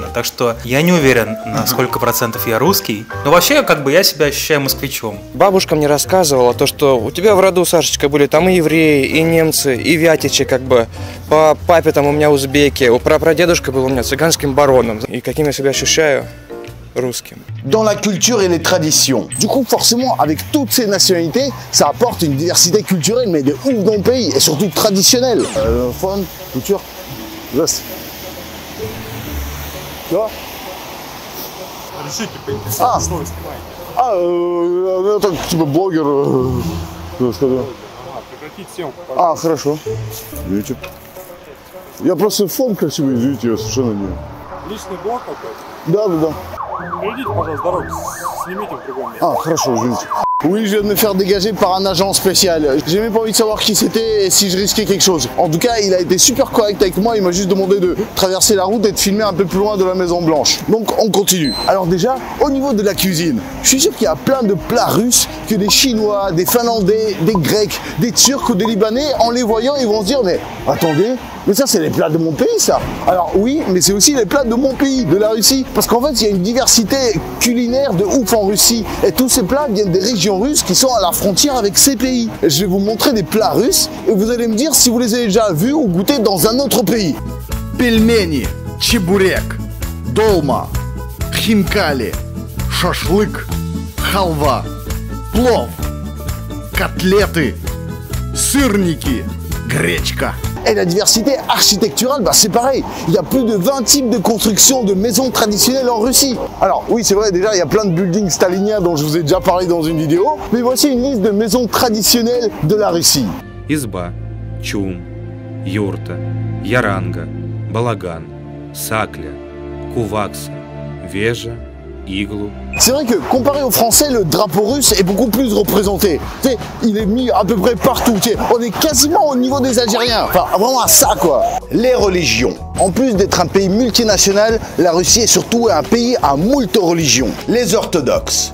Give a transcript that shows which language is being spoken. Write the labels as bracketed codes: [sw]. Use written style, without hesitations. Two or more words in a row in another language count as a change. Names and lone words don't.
[ru] Так что я не уверен, на сколько процентов я русский. Но вообще, как бы, я себя ощущаю москвичом. Бабушка мне рассказывала то, что у тебя в роду, Сашечка, были там и евреи, и немцы, и вятичи, как бы. По папе там у меня узбеки, у прапрадедушка был у меня цыганским бароном. И каким я себя ощущаю? Русским. [fr] Dans la culture et les traditions. Du coup, forcément, avec toutes ces nationalités, ça apporte une diversité culturelle, mais de ouf dans le pays, et surtout traditionnelle. Faune, culture. [ru] Здравствуйте. Да? Решите, что вы снимаете. Я так, типа, блогер. Прекратить съемку, пожалуйста. Хорошо. Видите? Я просто фон красивый, извините, я совершенно не... Личный блог какой-то? Да. Перейдите, пожалуйста, дорогу, снимите в другом месте. Хорошо, извините. [fr] Oui, je viens de me faire dégager par un agent spécial. J'ai même pas envie de savoir qui c'était et si je risquais quelque chose. En tout cas, il a été super correct avec moi. Il m'a juste demandé de traverser la route et de filmer un peu plus loin de la Maison Blanche. Donc, on continue. Alors déjà, au niveau de la cuisine, je suis sûr qu'il y a plein de plats russes que des Chinois, des Finlandais, des Grecs, des Turcs ou des Libanais, en les voyant, ils vont se dire, mais attendez, mais ça c'est les plats de mon pays ça. Alors oui, mais c'est aussi les plats de mon pays, de la Russie. Parce qu'en fait, il y a une diversité culinaire de ouf en Russie. Et tous ces plats viennent des régions russes qui sont à la frontière avec ces pays. Et je vais vous montrer des plats russes et vous allez me dire si vous les avez déjà vus ou goûtés dans un autre pays. [ru] Пельмени, чебурек, долма, хинкали, шашлык, халва, плов, котлеты, сырники, гречка. [fr] Et la diversité architecturale, c'est pareil. Il y a plus de 20 types de constructions de maisons traditionnelles en Russie. Alors oui, c'est vrai, déjà, il y a plein de buildings staliniens dont je vous ai déjà parlé dans une vidéo. Mais voici une liste de maisons traditionnelles de la Russie. [ru] Изба, чум, юрта, яранга, балаган, сакля, кувакса, вежа, иглу. [fr] C'est vrai que comparé au français, le drapeau russe est beaucoup plus représenté. Tu sais, il est mis à peu près partout. Tu sais, on est quasiment au niveau des Algériens. Enfin, vraiment à ça, quoi. Les religions. En plus d'être un pays multinational, la Russie est surtout un pays à moult religions. Les orthodoxes.